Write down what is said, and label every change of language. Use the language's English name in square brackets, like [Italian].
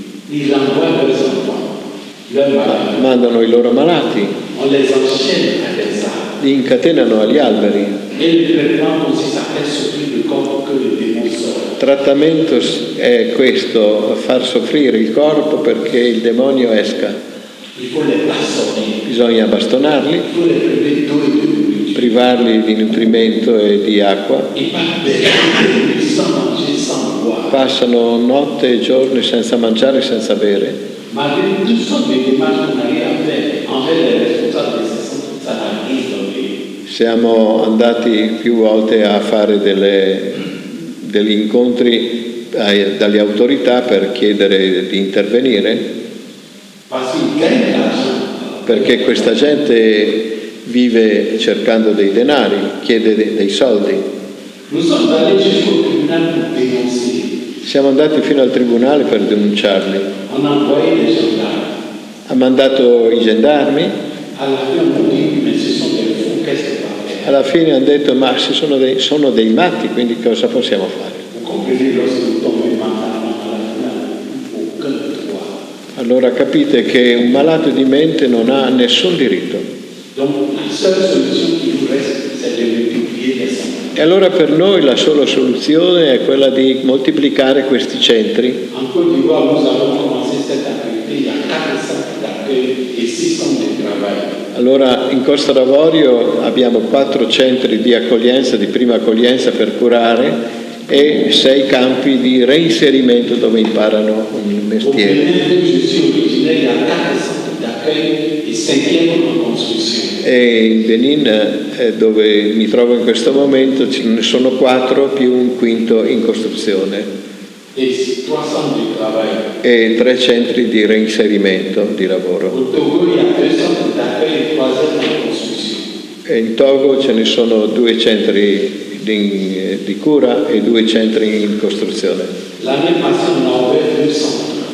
[French] Ils envoient leurs enfants, leurs malades. [Italian] mandano i loro malati, [French] On les enchaîne à des arbres. [Italian] li incatenano agli alberi. [French] Et le traitement consiste à faire souffrir le corps que le démon sort. [Italian] Il trattamento è questo, far soffrire il corpo perché il demonio esca. [French] Il faut les bastonner. [Italian] Bisogna bastonarli, [French] Il faut les priver d'eau et de nourriture. [Italian] privarli di nutrimento e di acqua. [French] Ils passent des nuits sans manger, sans boire. [Italian] Passano notte e giorni senza mangiare e senza bere. [French] Malgré toutes sortes de démarches qu'on arrive à faire envers les responsables de ces centres, ça n'a rien donné. [Italian] Siamo andati più volte a fare degli incontri dalle autorità per chiedere di intervenire, [French] Parce qu'ils gagnent de l'argent. [Italian] perché questa gente vive cercando dei denari, chiede dei soldi. [French] Nous sommes allés jusqu'au tribunal pour dénoncer. [Italian] Siamo andati fino al tribunale per denunciarli. [French] On a envoyé des gendarmes. [Italian] Ha mandato i gendarmi, [French] À la fin, on nous dit, mais ce sont des fous, qu'est-ce qu'on va faire? [Italian] alla fine hanno detto ma sono dei matti, quindi cosa possiamo fare? [French] Vous comprenez, lorsque vous tombez mentalement malade, vous n'avez aucun droit. [Italian] Allora capite che un malato di mente non ha nessun diritto. [French] Donc, la seule solution qui nous reste, c'est de multiplier les centres. [Italian] E allora per noi la sola soluzione è quella di moltiplicare questi centri. [French] En Côte d'Ivoire, nous avons commencé cette activité, il y a 4 centres d'accueil et 6 centres de travail. [Italian] Allora in Costa d'Avorio abbiamo 4 centri di accoglienza, di prima accoglienza per curare e 6 campi di reinserimento dove imparano un [French] Au [Italian] mestiere. [French] Bénin, d'où je suis originaire, il y a 4 centres d'accueil et 5e en construction. [Italian] E in Benin, dove mi trovo in questo momento, ce ne sono 4 più un quinto in costruzione [French] Et 3 centres de travail. [Italian] e 3 centri di reinserimento di lavoro. [French] Au Togo, il y a 2 centres d'accueil et 3e en construction. [Italian] E in Togo ce ne sono 2 centri di cura e 2 centri in costruzione. [French] L'année passée, on a ouvert 2 centres.